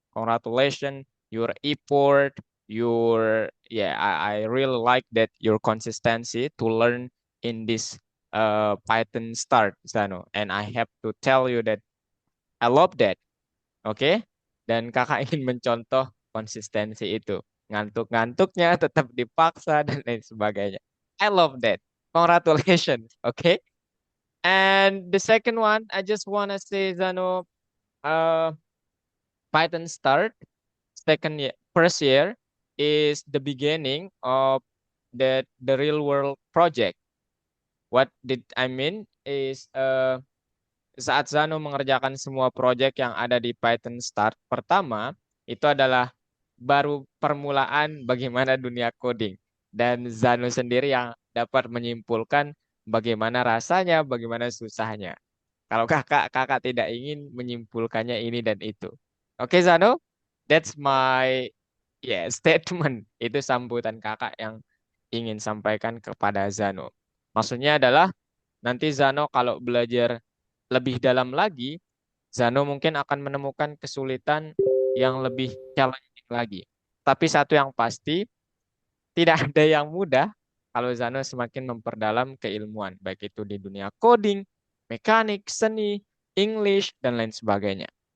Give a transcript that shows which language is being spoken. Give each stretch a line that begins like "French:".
English: Congratulations, your effort, your yeah, I really like that your consistency to learn in this Python start, Zano. And I have to tell you that I love that.
Indonesian: Oke? Dan kakak ingin mencontoh konsistensi itu. Ngantuk-ngantuknya tetap dipaksa dan lain sebagainya.
English: I love that. Congratulations. Okay? And the second one, I just wanna say, Zano, uh, Python start second year, first year is the beginning of the real world project. What did I mean is
Indonesian: saat Zano mengerjakan semua proyek yang ada di Python Start pertama, itu adalah baru permulaan bagaimana dunia coding. Dan Zano sendiri yang dapat menyimpulkan bagaimana rasanya, bagaimana susahnya. Kalau kakak tidak ingin menyimpulkannya ini dan itu.
English: Oke, Zano, that's my statement.
Indonesian: Itu sambutan kakak yang ingin sampaikan kepada Zano. Maksudnya adalah nanti Zano kalau belajar lebih dalam lagi, Zano mungkin akan menemukan kesulitan yang lebih challenging lagi. Tapi satu yang pasti, tidak ada yang mudah kalau Zano semakin memperdalam keilmuan, baik itu di dunia coding, mekanik, seni, English, dan lain sebagainya.